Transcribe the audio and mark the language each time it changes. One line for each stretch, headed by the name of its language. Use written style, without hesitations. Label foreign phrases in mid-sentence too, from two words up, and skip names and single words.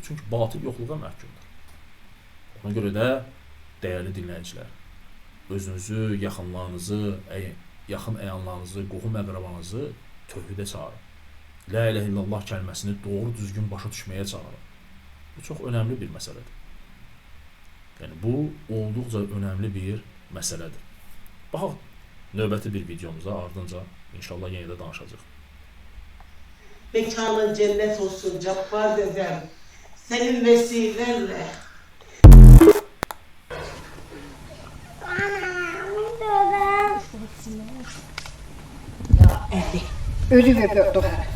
Azerbaijani: Çünki batıl yoxluğa məhkumdur. Ona görə də, dəyərli dinləyicilər, özünüzü, yaxınlarınızı, yaxın əyanlarınızı, qohum əqrabanızı tövhidə çağırın.
Arabic: لا إله إلا الله
Azerbaijani: kəlməsini doğru düzgün başa düşməyə çağırın. Bu çox önəmli bir məsələdir. Yəni bu olduqca önəmli bir məsələdir. Baxaq növbəti bir videomuza, ardınca inşallah yenə də danışacağıq.
Turkish: Mekanın cennet olsun Cabbar dedem. Senin vesilenle. Ölü ve doğar.